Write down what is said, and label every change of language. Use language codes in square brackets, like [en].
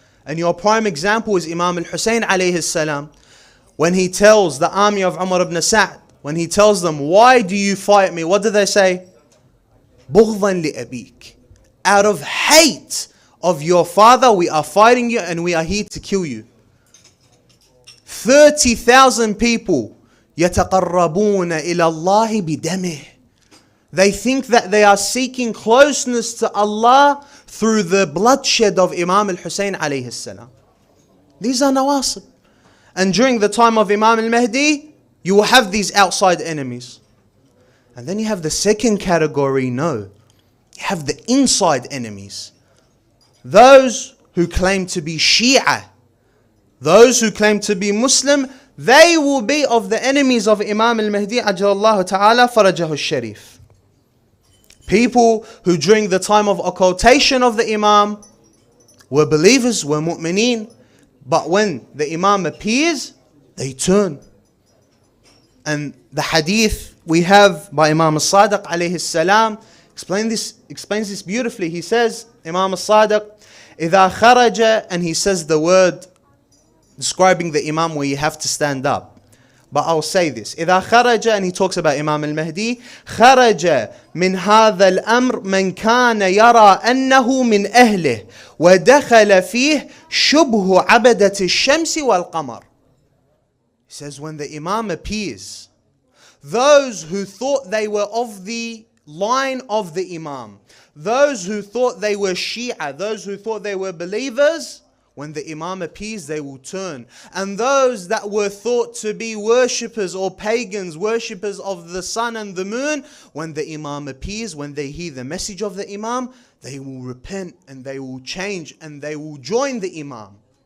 [en] And your prime example is Imam Hussein alayhi salam. When he tells the army of Umar ibn Sa'd, when he tells them, why do you fight me? What do they say? [ar] بُغْضًا لِأَبِيكَ. [en] Out of hate of your father, we are fighting you and we are here to kill you. 30,000 people [ar] يَتَقَرَّبُونَ إِلَى اللَّهِ بِدَمِهِ. [en] They think that they are seeking closeness to Allah through the bloodshed of Imam al-Hussein alayhi salam. These are Nawasib. And during the time of Imam al-Mahdi, you will have these outside enemies. And then you have the second category, you have the inside enemies. Those who claim to be Shia, those who claim to be Muslim, they will be of the enemies of Imam al-Mahdi Ajjalallahu Ta'ala Farajahu al-Sharif. People who during the time of occultation of the Imam were believers, were mu'mineen. But when the Imam appears, they turn. And the hadith we have by Imam As-Sadiq alayhi salam explains this beautifully. He says, Imam As-Sadiq, [ar] إِذَا خَرَجَ, [en] and he says the word describing the Imam where you have to stand up. But I'll say this. [ar] إِذَا خَرَجَ, [en] and he talks about Imam al-Mahdi, [ar] خَرَجَ مِنْ هَذَا الْأَمْرِ مَنْ كَانَ يَرَى أَنَّهُ مِنْ أَهْلِهِ وَدَخَلَ فِيهِ شُبْهُ عَبَدَةِ الشَّمْسِ وَالْقَمَرِ. [en] He says when the Imam appears, those who thought they were of the line of the Imam, those who thought they were Shia, those who thought they were believers, when the Imam appears, they will turn. And those that were thought to be worshippers or pagans, worshippers of the sun and the moon, when the Imam appears, when they hear the message of the Imam, they will repent and they will change and they will join the Imam.